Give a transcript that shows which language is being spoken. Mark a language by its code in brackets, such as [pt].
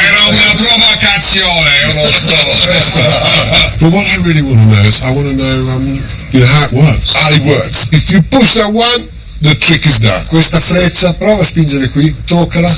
[it] È una provocazione, lo so. [en] But what I really want to know is, I want to know, how it works. How it works. If you push that one, the trick is done. [it] Questa freccia, prova a spingere qui, toccala.